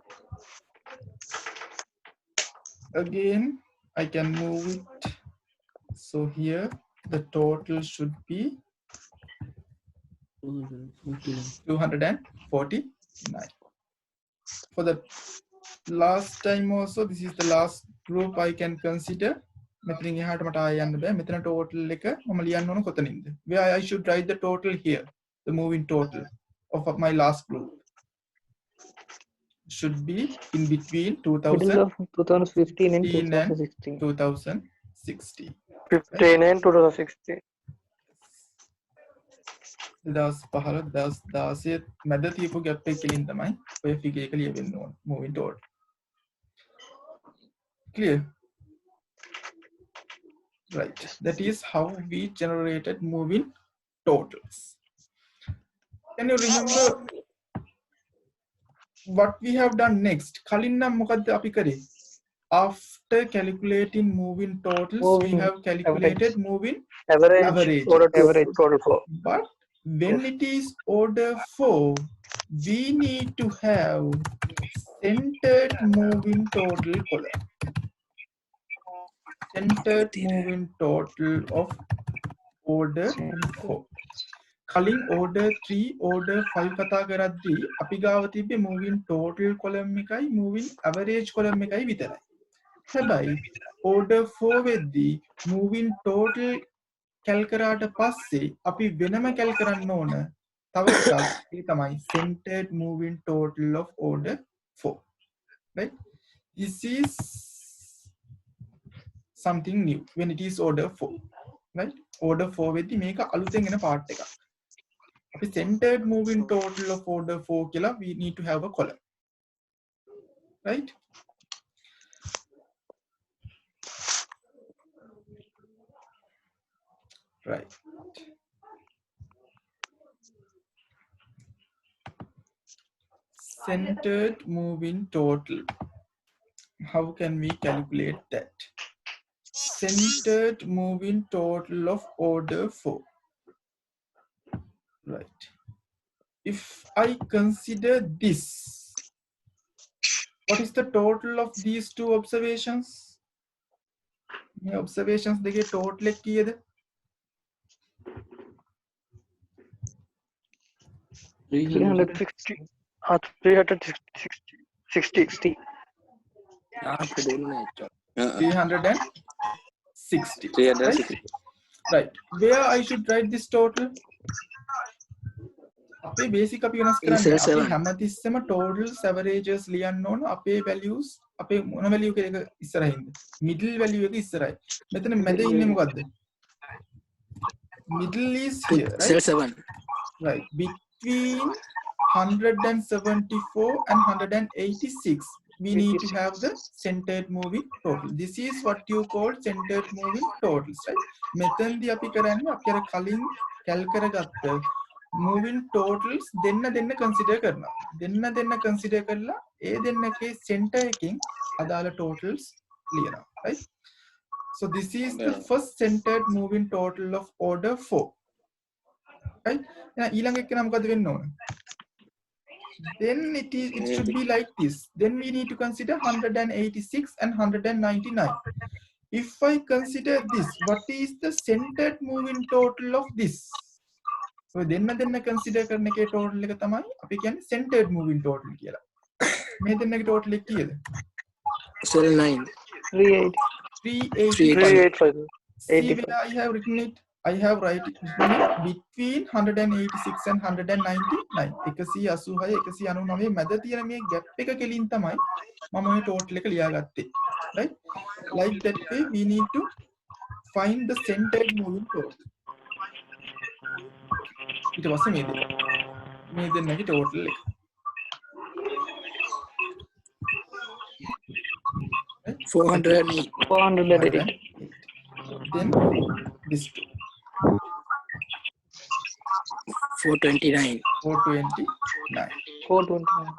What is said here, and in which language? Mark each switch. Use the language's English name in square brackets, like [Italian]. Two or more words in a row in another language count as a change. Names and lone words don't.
[English] Again, I can move it. So here the total should be 249. For the last time also, this is the last group I can consider. [Sinhala] මෙතනින් එහාට මට ආයෙ යන්න බෑ. මෙතන total එක මම ලියන්න ඕන කොතනින්ද? [English] Where I should write the total here, the moving total of my last group should be in between Middle of 2015 and 2016 2016. 2016. 15 and 2016. [Sinhala] 2015 මැද තියපු ගැප් එක කෙලින් තමයි ඔය ෆිගර් එක ලියවෙන්න ඕන [English] moving total. Clear? Right. That is how we generated moving totals. Can you remember what we have done next? [Sinhala] කලින් නම් මොකද්ද අපි කරේ? [English] After calculating moving totals, we have calculated moving Average. Order to average total flow. But when it is order 4, we need to have centered moving total column. Centered moving total of order 4. [Sinhala] කලින් [English] order 3 order 5 [Sinhala] කතා කරද්දී අපි ගාව තිබ්බේ [English] moving total column [Sinhala] එකයි [English] moving average column [Sinhala] එකයි විතරයි. හැබැයි order 4 වෙද්දී [English] moving total [Sinhala] කැල් කරාට පස්සේ අපි වෙනම කැල් කරන්න ඕන තව එකක්. ඒ තමයි [English] centered moving total of order 4. Right? This is something new when it is order 4. [Sinhala] Right? Order 4 වෙද්දී මේක අලුතෙන් එන part එකක්. [English] අපි centered moving total of order 4 කියලා we need to have a column. Right? Right. Centered moving total. How can we calculate that? Centered moving total of order 4. Right. If I consider this, what is the total of these two observations? [Sinhala] මේ observations දෙකේ total එක කීයද? [English] 360. 360. 360. 360. Right. Where I should write this total? [Sinhala] අපේ basic අපි වෙනස් කරන්නේ cell අපි seven. හැමතිස්සෙම totals averages ලියන්න ඕන අපේ values අපේ මොන value එක ඉස්සරහින්ද [English] middle value [Sinhala] එක ඉස්සරයි මෙතන මැද ඉන්නේ මොකද්ද [English] middle is here right Cell 7. right between 174 and 186 we need to have the centered moving total. This is what you call centered moving totals, right? [Sinhala] මෙතෙන්දී අපි කරන්නේ අපි අර කලින් කැල් කරගත්ත [English] moving totals [Sinhala] දෙන්න consider කරනවා. දෙන්න consider කරලා ඒ දෙන්නගේ center එකකින් අදාළ totals ලියනවා, [English] right? So this is the first centered moving total of order 4. Right? [Sinhala] ඊළඟ එක නම් මොකද වෙන්න ඕන? [English] Then it should be like this. Then we need to consider 186 and 199. If I consider this, what is the centered moving total of this? [Sinhala] So දෙන්න consider කරන එකේ total එක තමයි අපි කියන්නේ [English] centered moving total [Sinhala] කියලා. මේ දෙන්නගේ total එක කීයද? [English] Cell 9. 380. 385. 385. See where I have written it. I have written it between 186 and 199. [Sinhala] 186 199 මැද තියෙන මේ gap එක කෙලින් තමයි මම මේ total එක ලියාගත්තේ. [English] Right? Like that way we need to find the centered moving total. [Sinhala] ඊට පස්සේ මේ දෙන්නගේ total එක. [English] Right? 408. 408. Then this two. 429. 429. 429.